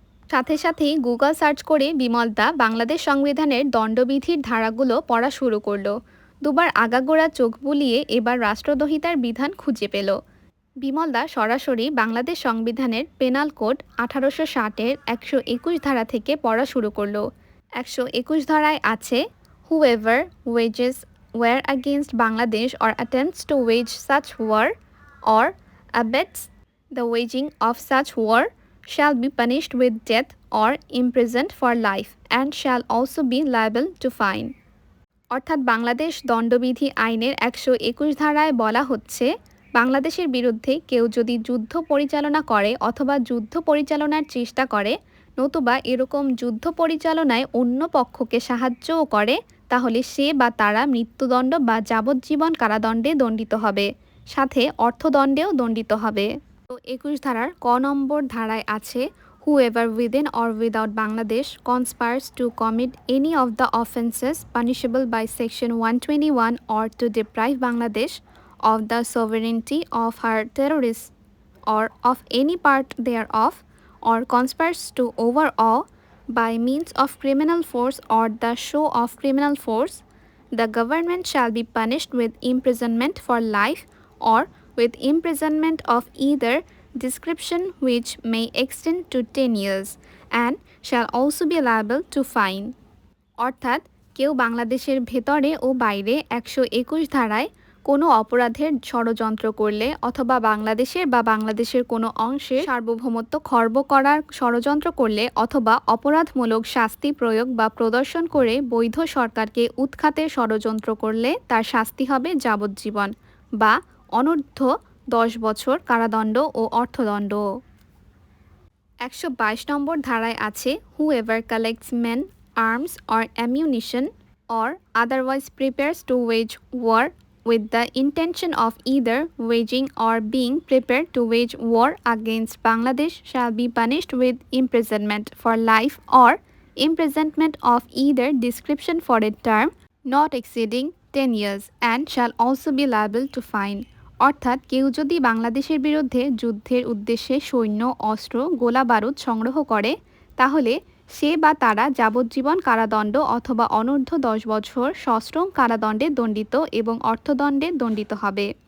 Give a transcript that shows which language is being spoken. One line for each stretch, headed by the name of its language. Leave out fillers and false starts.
Bangla: সাথে সাথেই Google search করে বিমলদা বাংলাদেশ সংবিধানের দণ্ডবিধির ধারাগুলো পড়া শুরু করলো। দুবার আগাগোড়া চোখ বুলিয়ে এবার রাষ্ট্রদ্রোহিতার বিধান খুঁজে পেল। বিমলদা সরাসরি বাংলাদেশ সংবিধানের পেনাল কোড 1860-এর 121 ধারা থেকে পড়া শুরু করলো।
English: 121
Bangla: ধারায় আছে,
English: Whoever wages war against Bangladesh or attempts to wage such war or abets the waging of such war shall be punished with death or imprisoned for life and shall also be liable to fine।
Bangla: অর্থাৎ বাংলাদেশ দণ্ডবিধি আইনের 121 ধারায় বলা হচ্ছে, বাংলাদেশের বিরুদ্ধে কেউ যদি যুদ্ধ পরিচালনা করে অথবা যুদ্ধ পরিচালনার চেষ্টা করে, নতুবা এরকম যুদ্ধ পরিচালনায় অন্য পক্ষকে সাহায্যও করে, তাহলে সে বা তারা মৃত্যুদণ্ড বা যাবজ্জীবন কারাদণ্ডে দণ্ডিত হবে, সাথে অর্থদণ্ডেও দণ্ডিত হবে। তো 21 ধারার ক নম্বর ধারায় আছে,
English: whoever within or without Bangladesh conspires to commit any of the offences punishable by Section 121 or to deprive Bangladesh of the sovereignty of her territories or of any part thereof, or conspires to overawe by means of criminal force or the show of criminal force, the government shall be punished with imprisonment for life or with imprisonment of either description which may extend to 10 years and shall also be liable to fine।
Bangla: অর্থাৎ কেউ বাংলাদেশের ভেতরে ও বাইরে 121 ধারায় কোনো অপরাধের ষড়যন্ত্র করলে অথবা বাংলাদেশের বা বাংলাদেশের কোনো অংশে সার্বভৌমত্ব খর্ব করার ষড়যন্ত্র করলে অথবা অপরাধমূলক শাস্তি প্রয়োগ বা প্রদর্শন করে বৈধ সরকারকে উৎখাতের ষড়যন্ত্র করলে তার শাস্তি হবে যাবজ্জীবন বা অনূর্ধ্ব 10 বছর কারাদণ্ড ও অর্থদণ্ড।
English: 122
Bangla: নম্বর ধারায় আছে,
English: whoever collects men, arms or ammunition or otherwise prepares to wage war with the intention of either waging or being prepared to wage war against Bangladesh shall be punished with imprisonment for life or imprisonment of either description for a term not exceeding 10 years and shall also be liable to fine।
Bangla: অর্থাৎ কেউ যদি বাংলাদেশের বিরুদ্ধে যুদ্ধের উদ্দেশ্যে সৈন্য, অস্ত্র, গোলা বারুদ সংগ্রহ করে, তাহলে সে বা তারা যাবজ্জীবন কারাদণ্ড অথবা অনূর্ধ্ব 10 বছর সশ্রম কারাদণ্ডে দণ্ডিত এবং অর্থদণ্ডে দণ্ডিত হবে।